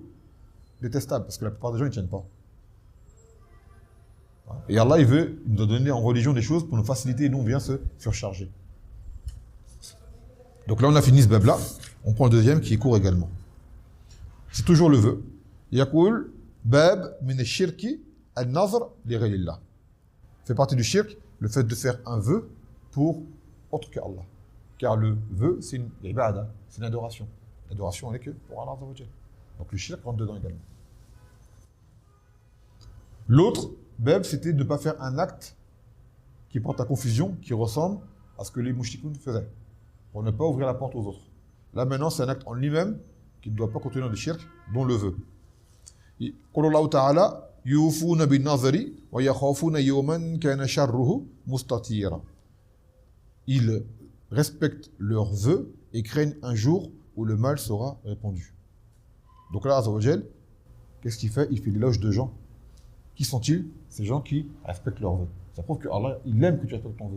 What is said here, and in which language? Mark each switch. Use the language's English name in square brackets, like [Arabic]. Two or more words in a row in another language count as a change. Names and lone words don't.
[French] Détestable, parce que la plupart des gens ne tiennent pas. Et Allah, il veut nous donner en religion des choses pour nous faciliter et nous, on vient se surcharger. Donc là, on a fini ce bab-là. On prend le deuxième qui est court également. C'est toujours le vœu. [Arabic] يقول باب من الشرك النذر لغير الله. [French] Fait partie du shirk, le fait de faire un vœu pour autre que Allah. Car le vœu, c'est une ibada, c'est une adoration. L'adoration, elle est que pour Allah. Donc le shirk rentre dedans également. L'autre bab, c'était de ne pas faire un acte qui porte à confusion, qui ressemble à ce que les mouchikoun faisaient, pour ne pas ouvrir la porte aux autres. Là maintenant, c'est un acte en lui-même qui ne doit pas contenir de shirk, dont le vœu. [Arabic] قال الله تعالى يوفون بالنذر ويخافون يوما كان شره مستطيرا. [French] Ils respectent leurs vœux et craignent un jour où le mal sera répandu. Donc là, [Arabic] عز وجل, [French] qu'est-ce qu'il fait? Il fait l'éloge de gens. Qui sont-ils? Ces gens qui respectent leurs vœux. Ça prouve que Allah, il aime que tu respectes ton vœu.